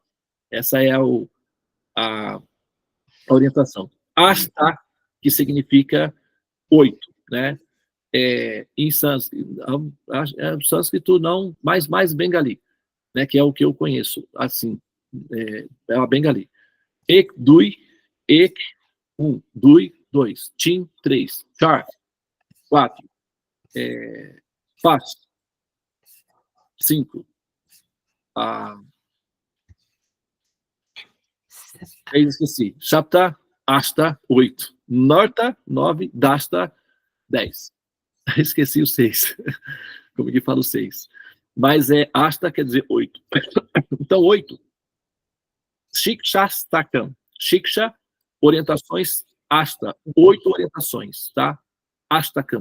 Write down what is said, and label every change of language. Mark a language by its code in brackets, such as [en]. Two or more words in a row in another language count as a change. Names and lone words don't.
[pt] Essa é a orientação. Asta, que significa 8, né? Em sânscrito não, mais bengali, né? Que é o que eu conheço, assim, é a bengali. [bn] এক, দুই, এক, [pt] 1, dui, 2, tim, 3, char, 4, fast, 5, 6, esqueci, [bn] সপ্ত, অষ্ট, [pt] 8, Norta, 9, Dasta, 10. Esqueci o 6. Como que fala o 6? mas Asta quer dizer 8. Então, 8. Shikshastakam. Shiksha, orientações, Asta, 8 orientações, tá? Astakam.